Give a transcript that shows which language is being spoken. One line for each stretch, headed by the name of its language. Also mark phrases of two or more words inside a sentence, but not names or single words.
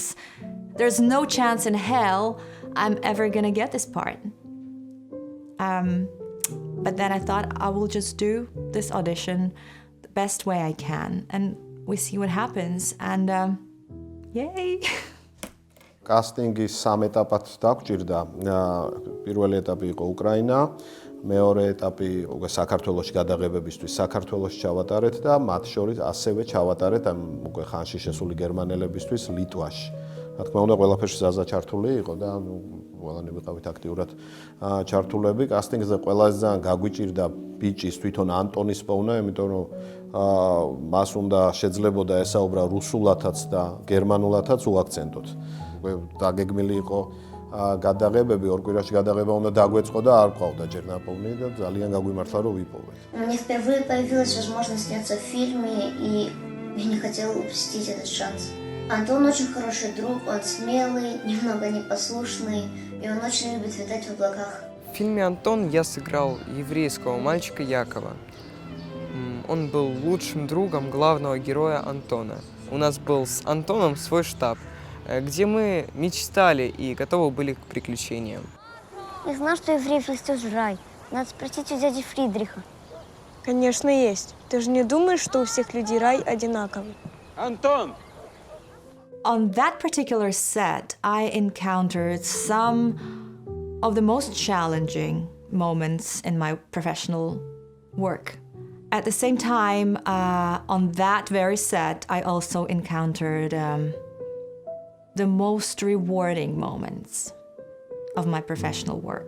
English: There's no chance in hell I'm ever gonna get this part. But then I thought I will just do this audition the best way I can and we see what happens and yay!
Georgian: კასტინგი 3 ეტაპად დაგვჭირდა. პირველი ეტაპი იყო უკრაინა, მეორე ეტაპი უკვე საქართველოში გადაღებებისთვის საქართველოში ჩავატარეთ და მათ შორის ასევე ჩავატარეთ ამ უკვე ხანში შესული გერმანელებისთვის ლიტვაში. რა თქმა უნდა, ყველაფერში ზაზა ჩართული იყო და ყველანი ვიყავით აქტიურად ჩართულები. კასტინგზე ყველაზე ძალიან გაგვიჭირდა ბიჭის თვითონ ანტონის პოვნა, იმიტომ რომ მას უნდა შეძლებოდა ესაუბრა რუსულათაც და გერმანულათაც უაქცენტოდ. უკვე დაგეგმილი იყო გადაღებები, ორ კვირაში გადაღება უნდა დაგვეწყო და არ ყავდა ჯერ ნაპოვნი და ძალიან გაგვიმართლა რომ ვიპოვეთ.
Russian: Мне впервые появилась возможность сняться в фильме, и я не хотела упустить этот шанс. Антон очень хороший друг, он смелый, немного непослушный, и он очень любит витать в облаках. В фильме «Антон» я сыграл еврейского мальчика Якова. Он был лучшим другом главного героя Антона. У нас был с Антоном свой штаб, где мы мечтали и готовы были к приключениям. Я знал, что евреев есть тоже рай. Надо спросить у дяди Фридриха. Конечно, есть. Ты же не думаешь, что у всех людей рай одинаковый? Антон!
English: On that particular set, I encountered some of the most challenging moments in my professional work. At the same time, on that very set, I also encountered the most rewarding moments of my professional work.